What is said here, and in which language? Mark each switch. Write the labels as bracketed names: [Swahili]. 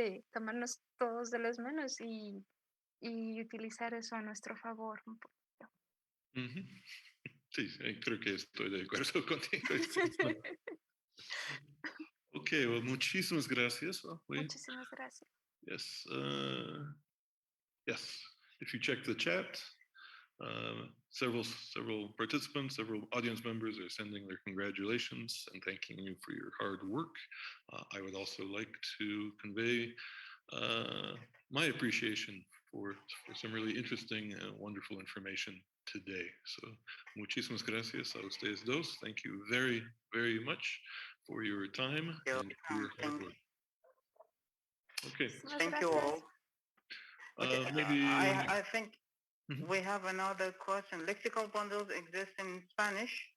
[Spanish] De tomarnos todos de las manos y utilizar eso a nuestro favor un poquito. Ujú. Sí, creo que estoy de acuerdo contigo. [English] Ok, well, [Spanish] muchísimas gracias. Muchísimas gracias. [English] Yes, yes. If you check the chat, several participants, several audience members are sending their congratulations and thanking you for your hard work. I would also like to convey my appreciation for some really interesting and wonderful information today. [Spanish] So, muchísimas gracias a ustedes dos. [English] Thank you very, very much for your time and for your hard work. Okay. Thank you all. Okay, Maybe I think Mhm. we have another question. Lexical bundles exist in Spanish.